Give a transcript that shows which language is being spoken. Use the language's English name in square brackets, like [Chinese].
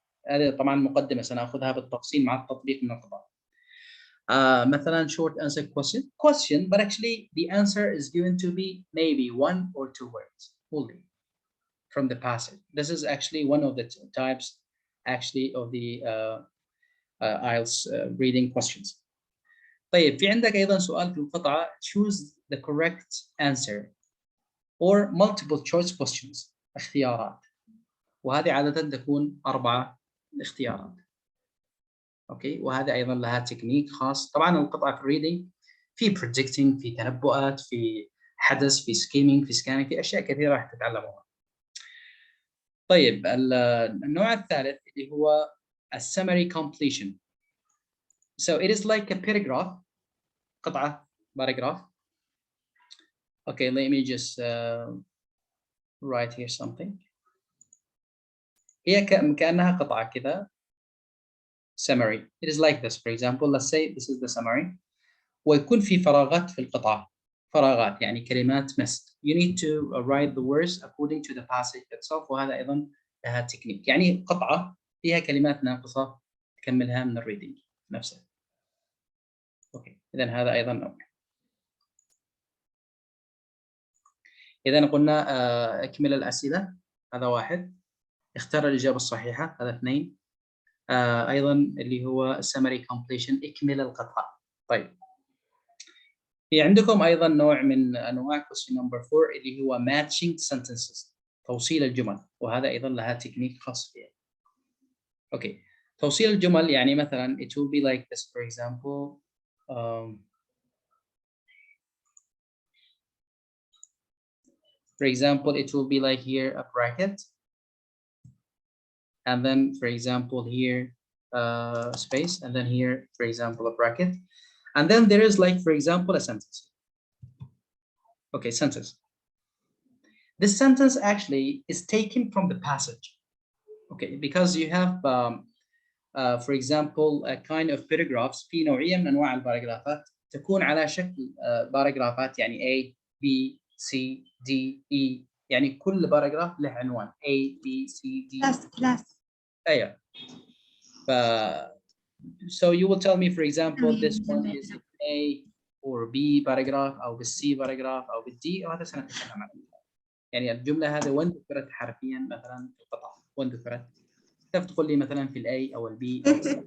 [Arabic] هذه طبعا مقدمة سنأخذها بالتفصيل مع التطبيق من القطع. مثلا [English] short answer question, but actually the answer is going to be maybe 1 or 2 words only from the passage. This is actually one of the types actually of the IELTS reading questions. [Arabic] طيب في عندك أيضا سؤال في القطعة [English] choose the correct answer or multiple choice questions [Arabic] اختيارات وهذه عادة تكون 4 اختيارات. اوكي وهذا ايضا لها تكنيك خاص. طبعا القطعة في الريدنج في predicting في تنبؤات في حدث في scheming في scanning في اشياء كثيرة راح تتعلموها. طيب النوع الثالث اللي هو summary completion. [English] So it is like a paragraph. [Arabic] قطعة [English] paragraph. Okay, let me just write here something. [Arabic] هي كأنها قطعة كذا summary. [English] It is like this. For example, let's say this is the summary. [Arabic] ويكون في فراغات في القطعة. فراغات يعني كلمات [English] missed. You need to write the words according to the passage itself. [Arabic] وهذا أيضا لها تكنيك. يعني قطعة فيها كلمات ناقصة تكملها من الريدنج نفسه. Okay. إذا هذا أيضا نوع. إذا قلنا اكمل الأسئلة، هذا واحد. اختار الإجابة الصحيحة، هذا اثنين. أيضا اللي هو summary completion، اكمل القطعة. طيب في عندكم أيضا نوع من أنواع [English] question number 4 [Arabic] اللي هو matching sentences، توصيل الجمل، وهذا أيضا لها تكنيك خاص فيها. أوكي، توصيل الجمل يعني مثلا [English] it will be like this for example. For example, it will be like here a bracket, and then for example here space, and then here for example a bracket, and then there is like for example a sentence. Okay, sentence. This sentence actually is taken from the passage. Okay, because you have for example a kind of paragraphs. [Arabic] في نوعية من أنواع الباراجرافات تكون على شكل باراجرافات، يعني A B C D E، يعني كل باراجراف له عنوان A B C D. class. أيوة. [English] So you will tell me for example this one is A or B paragraph أو بالC paragraph أو بالD، [Arabic] وهذا سنتكلم عنه. يعني الجملة هذه وين ذكرت حرفيا مثلا في القطعة، وين ذكرت؟ كيف تقول لي مثلا في الA أو الB أو